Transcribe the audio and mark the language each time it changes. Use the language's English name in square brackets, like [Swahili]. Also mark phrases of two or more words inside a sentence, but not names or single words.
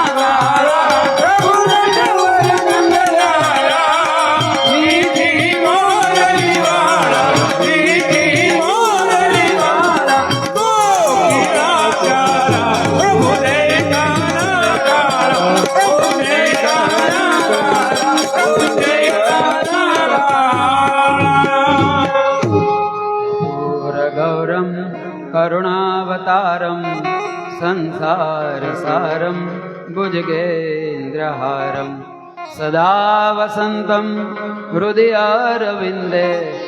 [Rajasthani] काला प्रभु नंदवर नंदलाला मीठी मोरली वाला मीठी मोरली वाला गोपीरा प्यारा प्रभु जय काना काला प्रभु जय काना काला प्रभु जय काना काला [Sanskrit] गौरम करुणावतारम संसार सारम भुजगेन्द्रहारम सदा वसंतम हृदयारविंदे